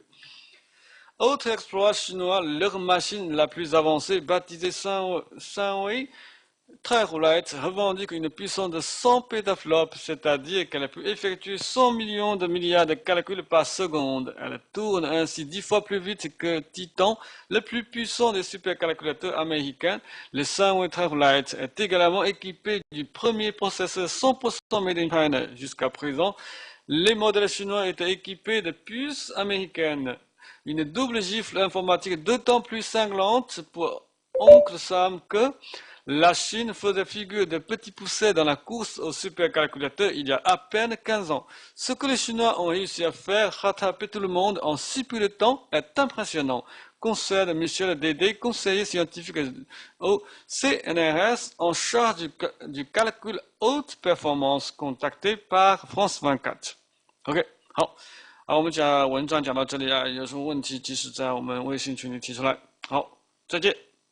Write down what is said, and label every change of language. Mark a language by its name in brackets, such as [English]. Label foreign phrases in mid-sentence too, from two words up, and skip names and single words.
[French] Autre exploit chinois, leur machine la plus avancée, baptisée Sanwei, Très roulette revendique une puissance de 100 pétaflops, c'est-à-dire qu'elle peut effectuer 100 millions de milliards de calculs par seconde. Elle tourne ainsi 10 fois plus vite que Titan, le plus puissant des supercalculateurs américains. Le Sunway Très roulette est également équipé du premier processeur 100% [English] made in China. [French] Jusqu'à présent, les modèles chinois étaient équipés de puces américaines. Une double gifle informatique d'autant plus cinglante pour Oncle Sam que la Chine faisait figure de petit poucet dans la course au supercalculateur il y a à peine 15 ans. Ce que les Chinois ont réussi à faire, rattraper tout le monde en si peu de temps, est impressionnant. Concerne Michel Dédé, conseiller scientifique au CNRS en charge du calcul haute performance, contacté par France 24. [Chinese] OK， 好，好，我们讲文章讲到这里啊，有什么问题及时在我们微信群里提出来。好，再见。